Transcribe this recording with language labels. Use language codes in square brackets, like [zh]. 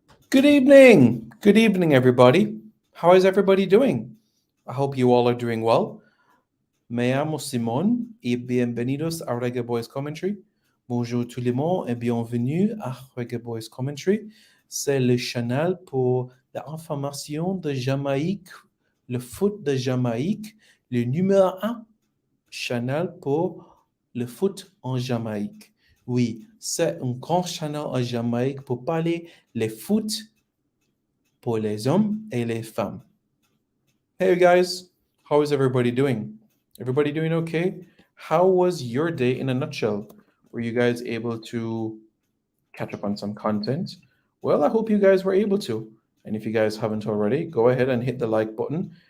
[en] Good evening. Good evening, everybody. How is everybody doing? I hope you all are doing well. [es] Me llamo Simon y bienvenidos a Reggae Boyz Commentary. [fr] Bonjour tout le monde et bienvenue à Reggae Boyz Commentary. C'est le channel pour l'information de Jamaïque, le foot de Jamaïque, le numéro 1 channel pour le foot en Jamaïque. Oui, c'est un grand channel en Jamaïque pour parler les foot pour les hommes et les femmes. [en] Hey guys, how is everybody doing? Everybody doing okay? How was your day in a nutshell? Were you guys able to catch up on some content? Well, I hope you guys were able to. And if you guys haven't already, go ahead and hit the like button.